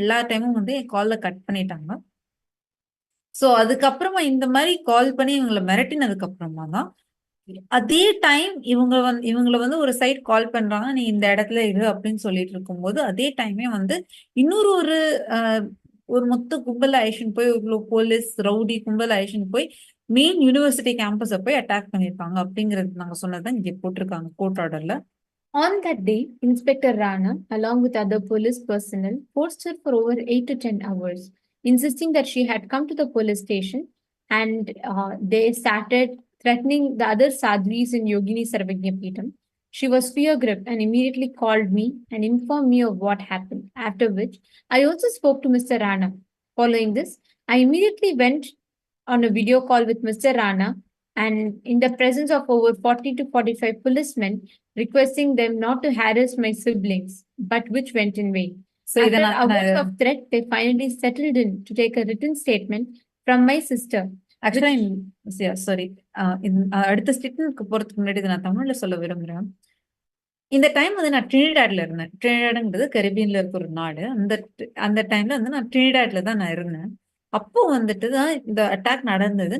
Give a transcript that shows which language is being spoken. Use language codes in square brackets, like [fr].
[ta] எல்லா டைமும் வந்து என் காலை கட் பண்ணிட்டாங்க. சோ அதுக்கப்புறமா இந்த மாதிரி கால் பண்ணி இவங்களை மிரட்டினதுக்கு அப்புறமா தான் அதே டைம் இவங்களை வந்து ஒரு சைட் கால் பண்றாங்க, நீ இந்த இடத்துல இரு அப்படின்னு சொல்லிட்டு இருக்கும்போது அதே டைமே வந்து இன்னொரு ஒரு மொத்த கும்பல் அழைச்சின்னு போய் இவ்வளோ போலீஸ் ரவுடி கும்பல் அழைச்சின்னு போய் மெயின் யூனிவர்சிட்டி கேம்பஸை போய் அட்டாக் பண்ணியிருப்பாங்க அப்படிங்கிறது நாங்க சொன்னதான் இங்க போட்டிருக்காங்க கோர்ட் ஆர்டர்ல. [en] On that day, Inspector Rana, along with other police personnel, forced her for over 8 to 10 hours, insisting that she had come to the police station, and they started threatening the other sadhvis in Yogini Sarvagyapeetham. She was fear-gripped and immediately called me and informed me of what happened, after which I also spoke to Mr. Rana. Following this, I immediately went on a video call with Mr. Rana, and in the presence of over 40 to 45 policemen, requesting them not to harass my siblings, but which went in vain. So After hours of threat, they finally settled in to take a written statement from my sister. [ta] ஆக்சுவலா sorry, அடுத்த ஸ்டேட்மெண்ட்க்கு போறதுக்கு முன்னாடி நான் தமிழ்ல சொல்ல விரும்புறேன். இந்த time வந்து நான் ட்ரினிடாட்ல இருந்தேன். ட்ரினிடாட்ங்கிறது கரிபியன்ல இருக்க ஒரு நாடு. அந்த டைம்ல வந்து நான் ட்ரினிடாட்ல தான் நான் இருந்தேன். அப்போ வந்துட்டு தான் இந்த அட்டாக் நடந்தது.